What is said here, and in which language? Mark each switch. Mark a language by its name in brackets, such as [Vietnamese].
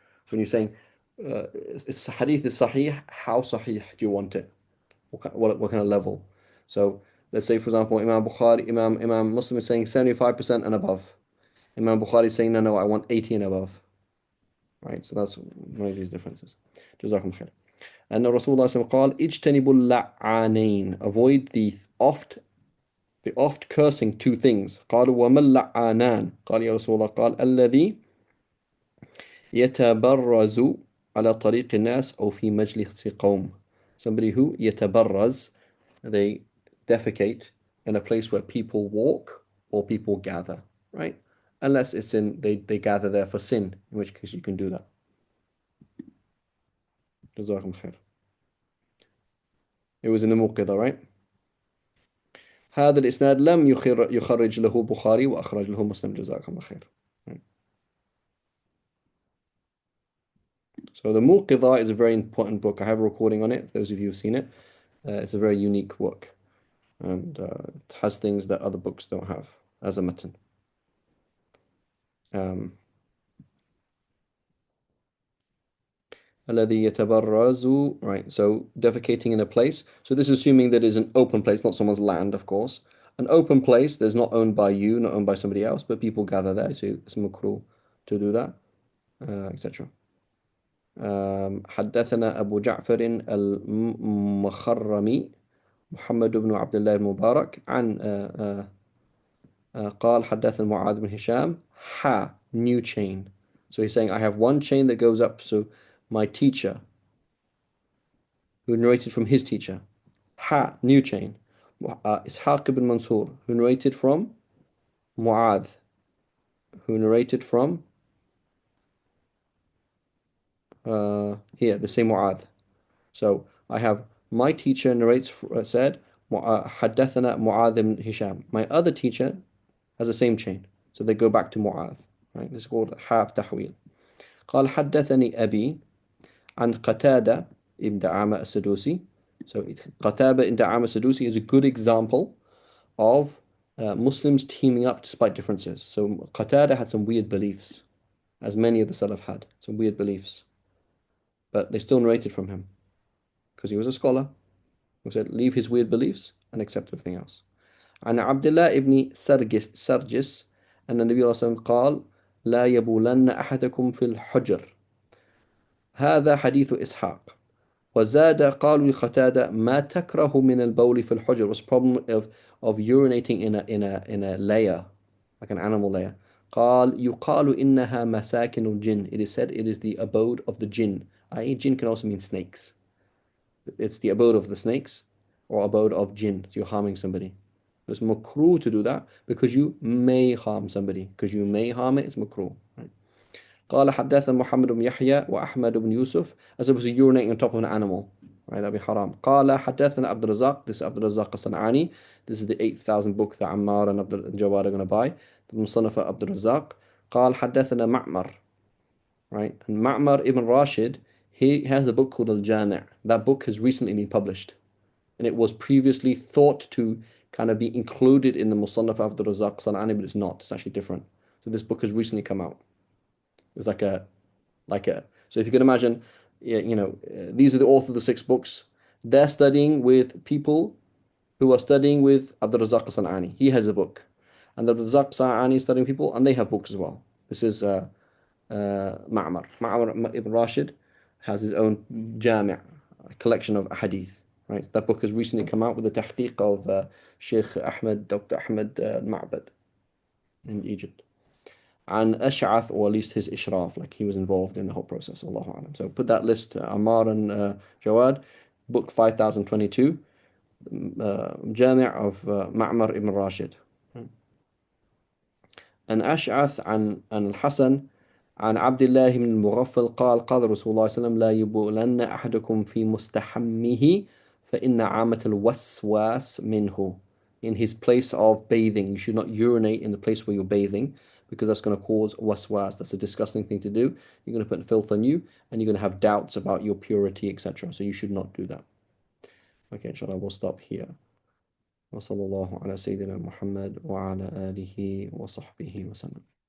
[English] So when you're saying it's hadith is sahih, how sahih do you want it? What kind of level? So let's say, for example, Imam Muslim is saying 75% and above. Imam Bukhari is saying, no, I want 80 and above. Right? So that's one of these differences. [Arabic] Jazakum khair. And Rasulullah قال اجتنبوا اللعانين. [English] Avoid the oft cursing two things. [Arabic] قالوا وما اللعانان. قال يا رسول الله قال الذي يتبرز على طريق الناس أو في مجلس قوم. [English] Somebody who يتبرز, they defecate in a place where people walk or people gather, right? Unless it's they gather there for sin, in which case you can do that. [Arabic] جزاكم خير. [English] It was in the موقظة, right? [Arabic] هذا الإسناد لم يخرج له بخاري وأخرج له مسلم. جزاكم الله خير. [English] So the موقظة is a very important book. I have a recording on it, those of you who've seen it. It's a very unique book, and it has things that other books don't have as a matan. [Arabic] الذي يتبرز, [English] right, so defecating in a place. So this is assuming that it's an open place, not someone's land, of course. An open place that's not owned by you, not owned by somebody else, but people gather there, so it's makruh to do that, etc. [Arabic] حدثنا أبو جعفر المخرمي محمد بن عبد الله المبارك عن قال حدثنا معاذ بن هشام [English] new chain. So he's saying I have one chain that goes up, so my teacher who narrated from his teacher, new chain. Ishaq ibn Mansur, who narrated from Mu'adh, who narrated from here, the same Mu'adh. So I have my teacher narrates, said, [Arabic] حدثنا [English] معاذ ibn Hisham. My other teacher has the same chain. So they go back to Mu'adh. Right? This is called half tahwil. [Arabic] قال حدثني أبي عن قتادة ibn Da'ama as-Sadusi. [English] So Qatada ibn Da'ama as-Sadusi is a good example of Muslims teaming up despite differences. So Qatada had some weird beliefs, as many of the Salaf had, some weird beliefs. But they still narrated from him, because he was a scholar who said, leave his weird beliefs and accept everything else. [Arabic] عن عبد الله ابن سرجس أن النبي صلى الله عليه وسلم قال لا يبولن أحدكم في الحجر. هذا حديث إسحاق. وزاد قالوا لقتادة ما تكره من البول في الحجر. [English] What's the problem of urinating in a layer, like an animal layer. [Arabic] قال يقال إنها مساكن الجن. [English] It is said it is the abode of the jinn. I.e. jinn can also mean snakes. It's the abode of the snakes or abode of jinn. So you're harming somebody. It's makruh to do that because you may harm somebody. Because you may harm it, it's makruh. Right? [Arabic] قال حدثنا محمد بن يحيى وأحمد بن يوسف, [English] as opposed to urinating on top of an animal, right? That'd be haram. [Arabic] قال حدثنا [English] عبد الرزاق, this is Abd al-Razzaq as-San'ani. This is the 8,000 book that Ammar and Abd al-Jawad are going to buy. The Musannaf Abd al-Razzaq. [Arabic] قال حدثنا معمر, right? [English] And Ma'mar ibn Rashid, he has a book called Al-Jami'. That book has recently been published, and it was previously thought to kind of be included in the Musannaf Abd al-Razzaq as-San'ani, but it's not. It's actually different. So this book has recently come out. It's like a, so if you can imagine, these are the author of the 6 books. They're studying with people who are studying with Abdul Razzaq as-San'ani. He has a book. And Abdul Razzaq as-San'ani is studying people, and they have books as well. This is Ma'mar. Ma'mar ibn Rashid has his own Jami', a collection of hadith. Right? That book has recently come out with the tahqiq of Sheikh Ahmed, Dr. Ahmed al-Ma'bad in Egypt. And Ash'ath, or at least his Ishraf, like he was involved in the whole process. Allahu Alam. So put that list, Ammar and Jawad, book 5022, Jami' of Ma'mar ibn Rashid. [Arabic] And Ash'ath and Al-Hasan عن عبد الله بن المغفل قال قال رسول الله صلى الله عليه وسلم لا يبولن أحدكم في مستحمه فإن عامة الوسواس منه. [English] In his place of bathing, you should not urinate in the place where you're bathing, because that's going to cause waswas. That's a disgusting thing to do. You're going to put filth on you, and you're going to have doubts about your purity, etc. So you should not do that. Okay, inshallah, we'll stop here. [Arabic] وصلى الله على سيدنا محمد وعلى آله وصحبه وسلم.